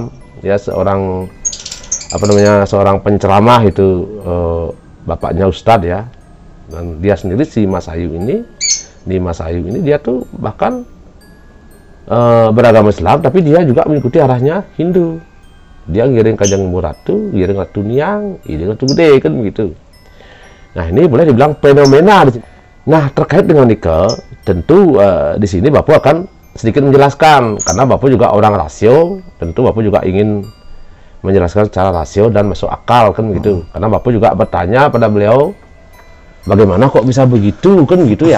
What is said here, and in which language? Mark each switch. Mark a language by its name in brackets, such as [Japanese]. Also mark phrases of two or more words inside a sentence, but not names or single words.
[Indonesian] Ya, seorang seorang penceramah itu, bapaknya Ustadz ya. Dan dia sendiri si Mas Ayu ini dia tuh bahkan beragama Islam, tapi dia juga mengikuti arahnya Hindu. Dia ngiring Kanjeng Ratu, ngiring Ratu Niang, ngiring Ratu Gede, kan begitu. Nah, ini boleh dibilang fenomena di sini. Nah, terkait dengan nikel, tentu di sini Bapak akan sedikit menjelaskan, karena Bapak juga orang rasio, tentu Bapak juga ingin menjelaskan secara rasio dan masuk akal, kan gitu. Karena Bapak juga bertanya pada beliau, bagaimana kok bisa begitu, kan gitu ya.